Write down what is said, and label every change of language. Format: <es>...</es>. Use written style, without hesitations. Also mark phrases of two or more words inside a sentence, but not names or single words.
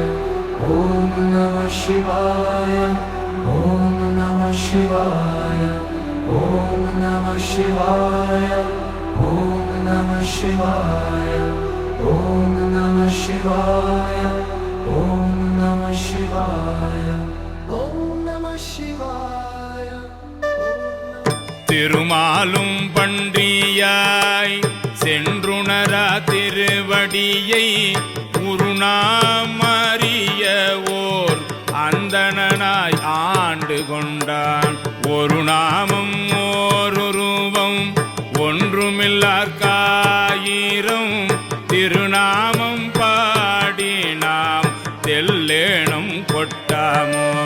<sa>ॐ नमः शिवाय। ॐ नमः शिवाय. ॐ नमः शिवाय। ॐ नमः शिवाय. ॐ नमः शिवाय। ॐ नमः शिवाय. ॐ नमः शिवाय.</sa> <ta>திருமாலும் பன்றியாய் சென்றுணரா திருவடியை உருநாமறிய ஓர் அந்தணனாய் ஆண்டு கொண்டான். ஒரு நாமம் ஓருருவம் ஒன்றுமில்லார்க்காயிரம் திருநாமம் பாடி நாம் தெல்லேணும் கொட்டாமோ.</ta>